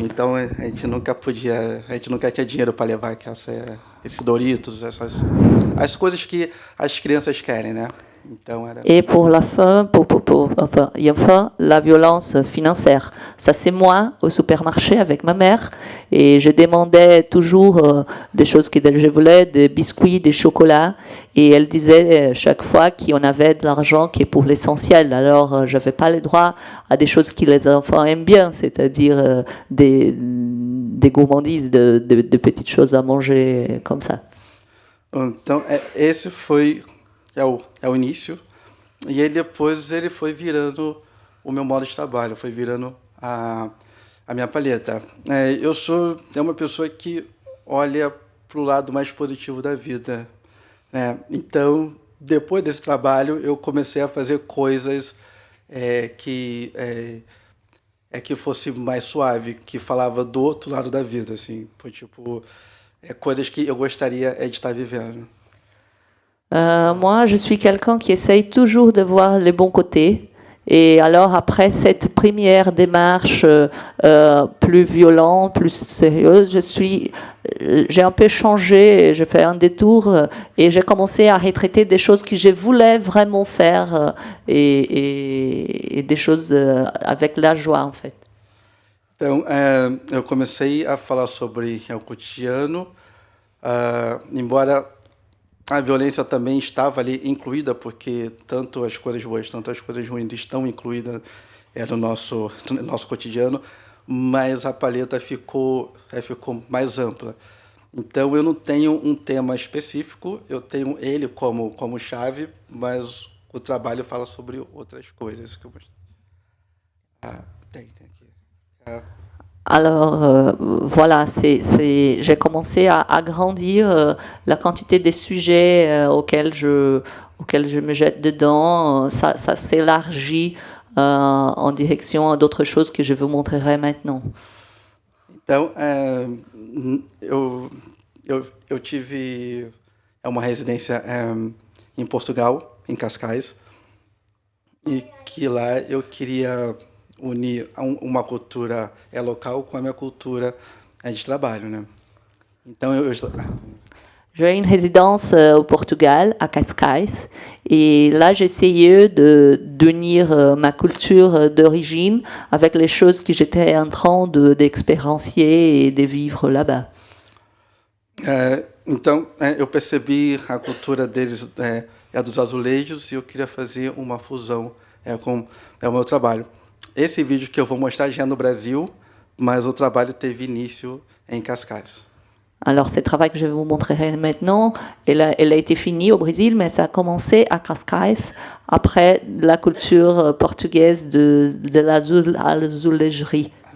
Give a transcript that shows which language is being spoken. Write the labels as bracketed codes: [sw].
[pt] Então a gente nunca tinha dinheiro para levar esses Doritos, as coisas que as crianças querem, né? [fr] Et pour la fin, enfin, la violence financière. Ça, c'est moi au supermarché avec ma mère. Et je demandais toujours des choses que je voulais, des biscuits, des chocolats. Et elle disait chaque fois qu'on avait de l'argent qui est pour l'essentiel. Alors, je n'avais pas le droit à des choses que les enfants aiment bien, c'est-à-dire des gourmandises, de petites choses à manger comme ça. [pt] Então, esse foi... É o início, e aí depois ele foi virando o meu modo de trabalho, foi virando a minha palheta. Eu sou uma pessoa que olha para o lado mais positivo da vida, né? Então, depois desse trabalho, eu comecei a fazer coisas que fosse mais suave, que falava do outro lado da vida, assim, tipo, coisas que eu gostaria de estar vivendo. [fr] Moi, je suis quelqu'un qui essaye toujours de voir les bons côtés. Et alors, après cette première démarche plus violente, plus sérieuse, j'ai un peu changé, j'ai fait un détour et j'ai commencé à retraiter des choses que je voulais vraiment faire et des choses avec la joie, en fait. [pt] Então, eu comecei a falar sobre o cotidiano, embora a violência também estava ali incluída, porque tanto as coisas boas, tanto as coisas ruins estão incluídas no nosso cotidiano, mas a paleta ficou mais ampla. Então, eu não tenho um tema específico, eu tenho ele como chave, mas o trabalho fala sobre outras coisas. Tem aqui. [fr] Alors voilà, j'ai commencé à grandir la quantité des sujets auxquels je me jette dedans. Ça s'élargit en direction d'autres choses que je vous montrerai maintenant. [pt] Então, eu tive uma residência em Portugal, em Cascais, e que lá eu queria unir uma cultura local com a minha cultura de trabalho, né? Então [fr] j'ai une résidence au Portugal, à Cascais, et là j'essayais d'unir ma culture d'origine avec les choses que j'étais en train d'expériencer et de vivre là-bas. [pt] Então eu percebi a cultura deles dos azulejos e eu queria fazer uma fusão com o meu trabalho. Esse vídeo que eu vou mostrar já é no Brasil, mas o trabalho teve início em Cascais. [fr] Alors, ce travail que je vous montrerai maintenant, elle a été finie au Brésil, mais ça a commencé à Cascais, après la culture portugaise de l'azulejerie.